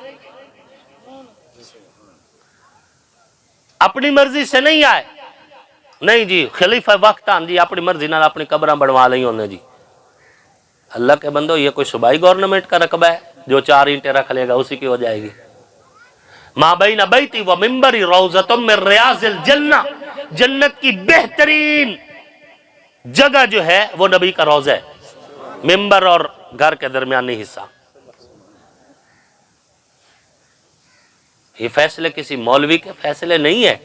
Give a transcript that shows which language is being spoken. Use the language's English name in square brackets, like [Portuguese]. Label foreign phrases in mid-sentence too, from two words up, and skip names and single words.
[Urdu] اپنی مرضی سے نہیں آئے. [Punjabi] نہیں جی خلیفہ وقتان جی اپنی مرضی نال اپنی قبراں بنوا لئی انہیں جی. [Urdu] اللہ کے بندو یہ کوئی صوبائی گورنمنٹ کا رقبہ ہے جو 4 اینٹیں رکھ لے گا اسی کی ہو جائے گی؟ [Arabic] ما بین بیتی و منبری روضۃ من ریاض الجنہ. [Urdu] جنت کی بہترین جگہ جو ہے وہ نبی کا روضہ ہے، منبر اور گھر کے درمیانی حصہ. یہ فیصلے کسی مولوی کے فیصلے نہیں ہے.